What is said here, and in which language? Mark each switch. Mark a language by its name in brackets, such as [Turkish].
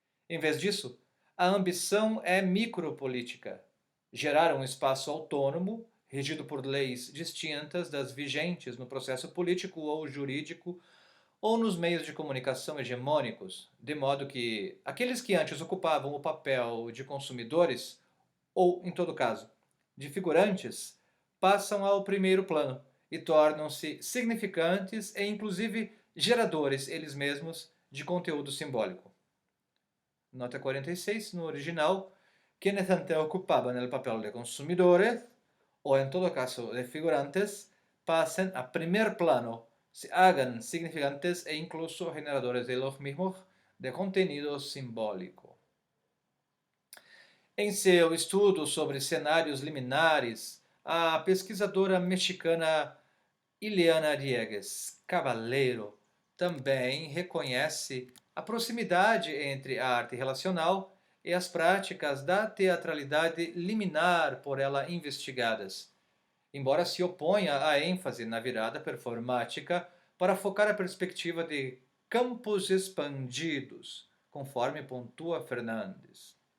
[Portuguese] Em vez disso, a ambição é micropolítica, gerar um espaço autônomo, regido por leis distintas das vigentes no processo político ou jurídico ou nos meios de comunicação hegemônicos, de modo que aqueles que antes ocupavam o papel de consumidores, ou, em todo caso, de figurantes, passam ao primeiro plano e tornam-se significantes e, inclusive, geradores eles mesmos de conteúdo simbólico. Nota 46, no original, [Spanish] quienes antes ocupaban el papel de consumidores, o en todo caso de figurantes, pasen a primer plano, se hagan significantes e incluso generadores de los mismos de contenido simbólico. [Portuguese] Em seu estudo sobre cenários liminares, a pesquisadora mexicana Ileana Diegues Caballero também reconhece a proximidade entre a arte relacional e as práticas da teatralidade liminar por ela investigadas, embora se oponha à ênfase na virada performática para focar a perspectiva de campos expandidos, conforme pontua Fernandes.